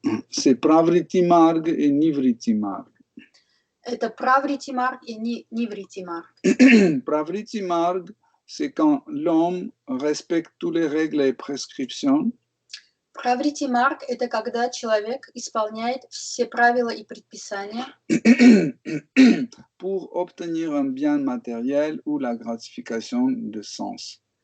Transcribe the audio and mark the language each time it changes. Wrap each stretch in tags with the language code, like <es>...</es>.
<fr>C'est Pravriti Marg et Nivriti Marg.</fr> <ru>Это Праврити Марг и Ниврити Марг.</ru> <fr>Pravriti Marg, c'est quand l'homme respecte toutes les règles et prescriptions.</fr> <ru>Праврити Марг – это когда человек исполняет все правила и предписания</ru> <fr>pour obtenir un bien matériel ou la gratification de sens.</fr>